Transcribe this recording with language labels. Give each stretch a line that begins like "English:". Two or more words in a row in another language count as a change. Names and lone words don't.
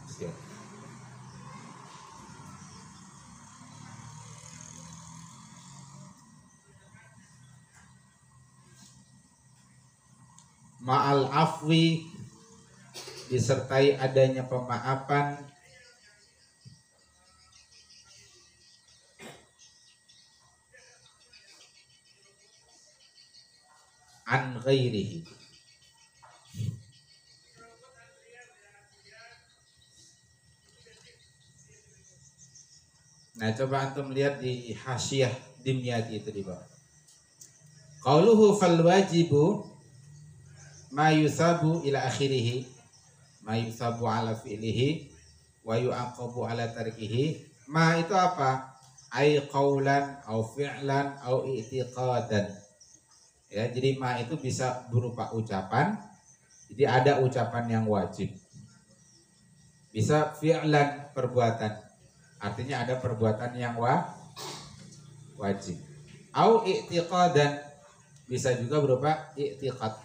Arabic: مع العفو
Indonesian: disertai adanya pemaafan
Arabic: عن غيره.
Indonesian: Nah, coba antum lihat di hasyiah Dimyati itu di bawah.
Arabic: قوله فالواجب ما يثاب إلى آخره، ما يثاب على فعله ويعاقب على تركه.
Indonesian: Ma itu apa?
Arabic: أي قولا أو فعلا أو اعتقادا.
Indonesian: Ya, jadi ma itu bisa berupa ucapan. Jadi ada ucapan yang wajib. Bisa fi'lan perbuatan. Artinya ada perbuatan yang wajib.
Arabic: أو اعتقادا
Indonesian: bisa juga berupa i'tiqad.